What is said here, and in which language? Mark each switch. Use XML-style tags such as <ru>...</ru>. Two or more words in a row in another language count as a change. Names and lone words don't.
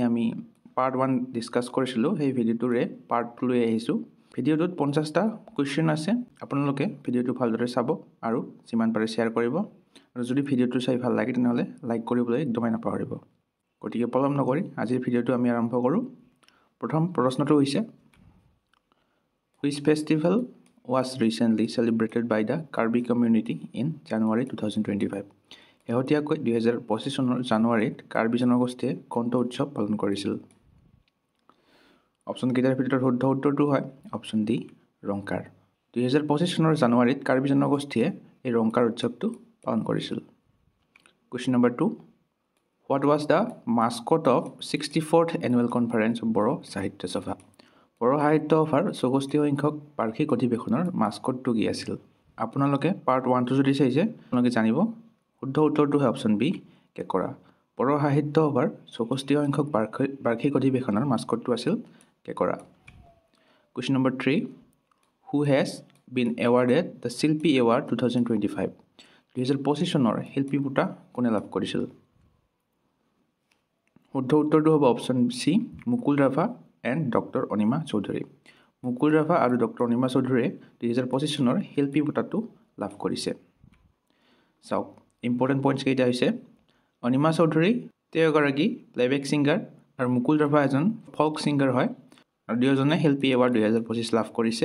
<as>আমি পাৰ্ট 1 ডিসকাস কৰিছিলো সেই ভিডিঅ'টোৰে পাৰ্ট 2 লৈ আহিছো ভিডিঅ'টোত 50টা কোৱেশ্চন আছে আপোনালোকে ভিডিঅ'টো ভালদৰে চাব আৰু যিমান পাৰে শেয়াৰ কৰিব আৰু যদি ভিডিঅ'টো চাই ভাল লাগে তেনহলে লাইক কৰিবলৈ একদমেই নাপাহৰিব গতিকে পলম নকৰি আজিৰ ভিডিঅ'টো আমি আৰম্ভ কৰো প্ৰথম প্ৰশ্নটো হৈছে</as> <en>Which festival was recently celebrated by the Karbi community in January 2025?</en> <as>শেহতীয়াকৈ 2025 চনৰ জানুৱাৰীত কাৰ্বি জনগোষ্ঠীয়ে কোনটো উৎসৱ পালন কৰিছিল? অপচন কেইটাৰ ভিতৰত শুদ্ধ উত্তৰটো হয় অপচন ডি ৰংকাৰ 2025 চনৰ জানুৱাৰীত কাৰ্বি জনগোষ্ঠীয়ে এই ৰংকাৰ উৎসৱটো পালন কৰিছিল</as> <en>Question number 2 What was the mascot of 64th annual conference of Boro Sahitya Sabha?</en> <as>বড়ো সাহিত্য সভাৰ 64 সংখ্যক বাৰ্ষিক অধিৱেশনৰ মাস্কটটো কি আছিল আপোনালোকে পাৰ্ট 1 টো যদি চাইছে আপোনালোকে জানিব শুদ্ধ উত্তৰটো হয় অপচন বি কেকৰা বড়ো সাহিত্য সভাৰ 64 সংখ্যক বাৰ্ষিক অধিৱেশনৰ মাস্কটটো আছিল কেকৰা</as> <en>Question number 3 Who has been awarded the Shilpi Award 2025</en> <as>2025 চনৰ শিল্পী বঁটা কোনে লাভ কৰিছিল শুদ্ধ উত্তৰটো হ'ব অপচন সি মুকুল ৰাভা and Dr. Onima Chaudhary. Mukul Rafa আৰু Dr. Onima Chaudhary 2025 চনৰ শিল্পী বঁটাটো লাভ কৰিছে। চাওক</as> <en>important points</en> <as>কেইটা হৈছে অনিমা চৌধুৰী তেগৰাকী</as> <en>playback singer</en> <as>আৰু মুকুল ৰাভা এজন</as> <en>folk singer</en> <as>হয় আৰু দুয়োজনে শিল্পী এৱাৰ্ড 2025 লাভ কৰিছে।</as>